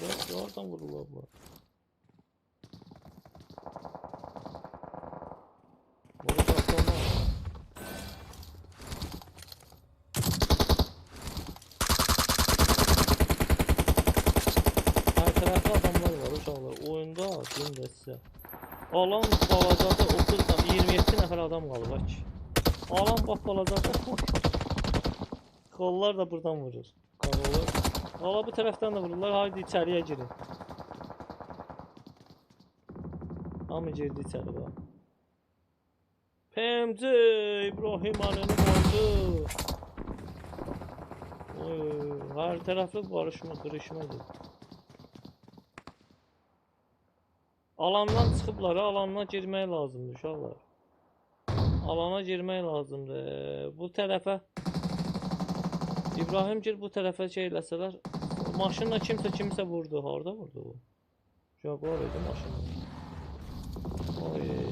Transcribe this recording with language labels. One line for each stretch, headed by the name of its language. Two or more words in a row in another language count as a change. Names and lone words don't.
Azerbaijani: Oradan vururlar bu. Burada atlamaz.
Turkish: Her tarafta adamlar var uşaqlar.
Azerbaijani: Oyunda deyim də sizə. Alan balacada 27 nəfər adam qalıb aç. Alan bax balacada.
Turkish: Kollar da buradan vurur. Valla bu taraftan da vururlar. Haydi içeriye girin. Ama girdi içeri bak. PMC İbrahim Aleni oldu. Her taraflı barışma, kırışmadır.
Azerbaijani: Alandan çıxıblar, alana girmək lazımdır uşaqlar. Alana girmək lazımdır. Bu tərəfə İbrahim gir, bu tərəfə şey eləsələr. Maşınla kimsə vurdu. Harda vurdu bu? Jaguar idi maşınla. Oy.